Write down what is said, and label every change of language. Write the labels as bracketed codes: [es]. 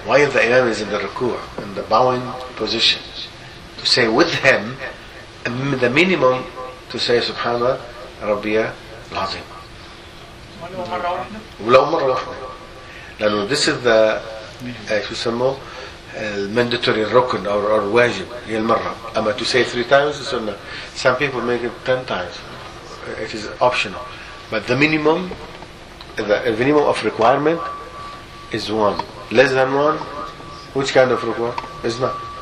[en] Why the Imam is in the ركوع, in the bowing position, to say with him, the minimum to say [ar] سبحان ربي العظيم. ولو مرة واحدة. لأنه [en] this is the [ar] شو يسموه mandatory ركن or واجب هي المرة. [en] أما to say three times is سنة. Some people make it 10 times. It is optional. But the minimum of requirement is one. Less than one, which kind of ركوع is not.